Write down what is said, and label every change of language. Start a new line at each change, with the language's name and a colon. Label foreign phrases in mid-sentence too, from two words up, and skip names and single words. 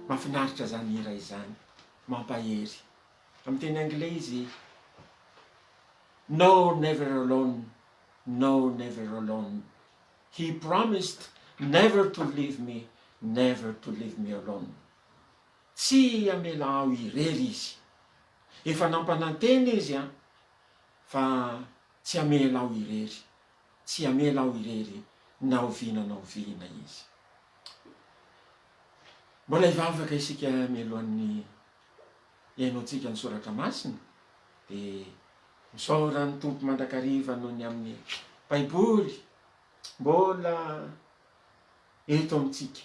Malagasy: mahafinaritra zany hira izany, mampahery. Amin'ny teny anglais izy no,
English: never alone, no, never alone. He promised never to leave me, never to leave me alone.
Malagasy: Tsy amela aho irery izy. Efa nampananteny izy fa tsy amela aho irery. Tsy amela aho irery na oviana izy. Mbola hivavaka isika mialohan'ny ihainoantsika ny soratra masina, dia misaora ny tompo mandrakariva noho ny amin'ny Baiboly mbola eto amintsika.